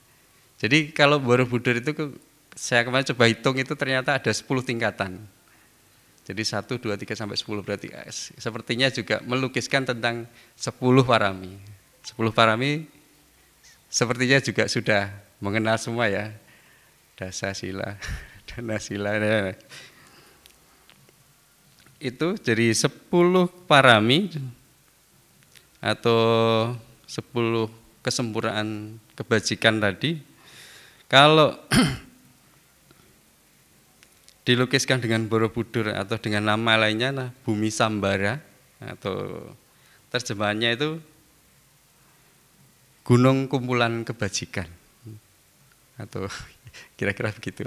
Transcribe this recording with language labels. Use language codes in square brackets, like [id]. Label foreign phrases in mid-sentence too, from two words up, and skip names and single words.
[id] Jadi kalau Borobudur itu saya kemarin coba hitung itu ternyata ada 10 tingkatan. Jadi 1, 2, 3 sampai 10 berarti sepertinya juga melukiskan tentang 10 parami. 10 parami sepertinya juga sudah mengenal semua ya. Dasa sila, dana sila. Itu jadi 10 parami atau 10 kesempurnaan kebajikan tadi. Kalau dilukiskan dengan Borobudur atau dengan nama lainnya nah, Bumi Sambara atau terjemahannya itu gunung kumpulan kebajikan atau kira-kira begitulah.